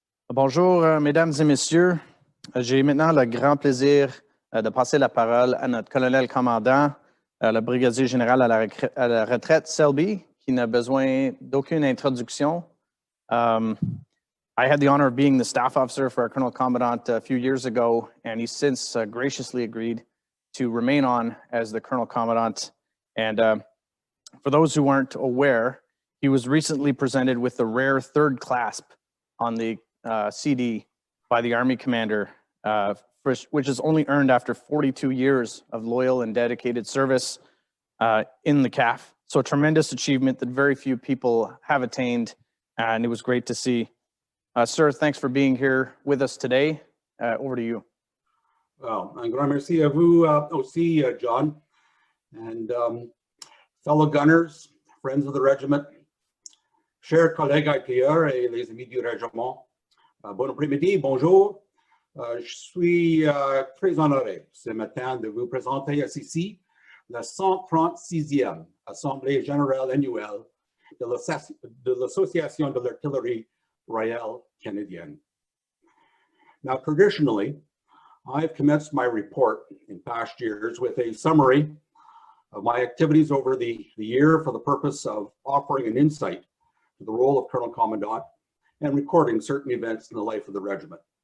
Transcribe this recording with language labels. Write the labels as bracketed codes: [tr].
[fr] Bonjour, mesdames et messieurs. J'ai maintenant le grand plaisir de passer la parole à notre colonel commandant, le brigadier général à la retraite, Selbie, qui n'a besoin d'aucune introduction. [en] I had the honor of being the staff officer for our Colonel Commandant a few years ago, and he's since graciously agreed to remain on as the Colonel Commandant. And for those who aren't aware, he was recently presented with the rare third clasp on the CD by the Army Commander, which is only earned after 42 years of loyal and dedicated service in the CAF. So a tremendous achievement that very few people have attained, and it was great to see. Sir, thanks for being here with us today. Over to you. [fr] Well, un grand merci à vous aussi, John, [en] and fellow gunners, friends of the regiment, [fr] chers collègues artilleurs et les amis du régiment. Bon après-midi, bonjour. Je suis très honoré ce matin de vous présenter ici la 136e Assemblée générale annuelle de l'Association de l'artillerie royale canadienne. [en] Now, traditionally, I've commenced my report in past years with a summary of my activities over the year for the purpose of offering an insight to the role of Colonel Commandant and recording certain events in the life of the regiment.